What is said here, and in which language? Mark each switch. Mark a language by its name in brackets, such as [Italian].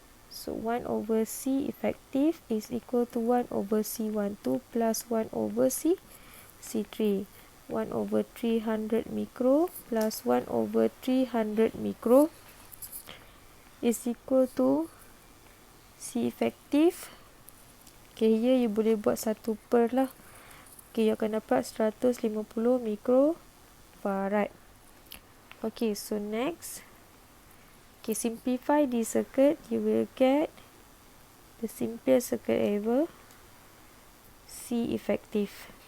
[English] So 1 over C effective is equal to 1 over C12 plus 1 over C3. 1 over 300 micro plus 1 over 300 micro is equal to C effective. Okay, here you [Malay] boleh buat 1 per lah. [English] Okay, you [Malay] akan dapat 150 microfarad. [English] Okay, so next, okay, simplify this circuit, you will get the simplest circuit ever, C effective.